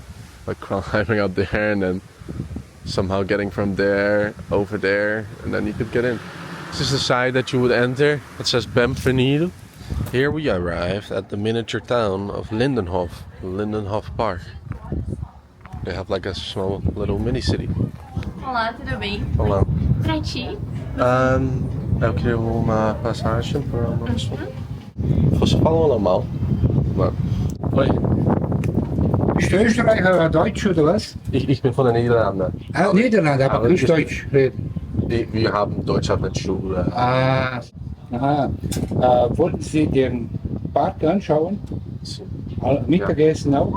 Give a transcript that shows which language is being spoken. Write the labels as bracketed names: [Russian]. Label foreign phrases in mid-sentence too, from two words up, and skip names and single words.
[English] Like climbing up there and then somehow getting from there over there, and then you could get in. This is the side that you would enter. It says Benvenido. Here we arrived at the miniature town of Lindenhof Park. They have like a small little mini city. [Portuguese] Olá, tudo bem? Olá. Pra ti? Eu queria uma passagem para uma pessoa. Você fala alemão? Não. Oi. [German] Bist du Österreicher oder Deutsch oder was? Ich bin von den Niederlanden. Ah, Niederlande, aber nicht Deutsch reden. Wir haben Deutsch auf der Schule. Ah, aha. Wollten Sie den Park anschauen? Mittagessen auch?